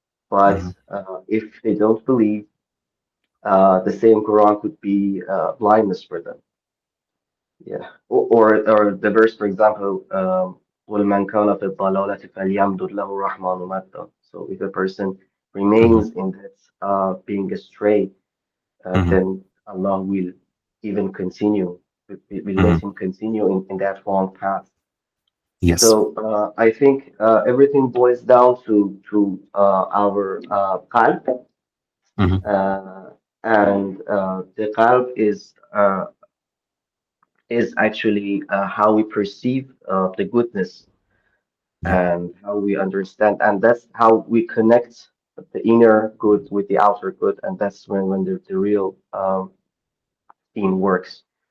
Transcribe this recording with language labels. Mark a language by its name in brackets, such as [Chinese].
[English] But if they don't believe, the same Quran could be blindness for them. Yeah. Or the verse, for example, [Arabic] قُلْ مَنْ كَانَ فِي الضَّلَالَةِ فَلْيَمْدُدْ لَهُ الرَّحْمَنُ مَدًّا. [English] So if a person remains in that being astray, then Allah will even continue, will let him continue in that wrong path. Yes. So I think everything boils down to our qalb, and the qalb is actually how we perceive the goodness and how we understand, and that's how we connect the inner good with the outer good, and that's when the real theme works.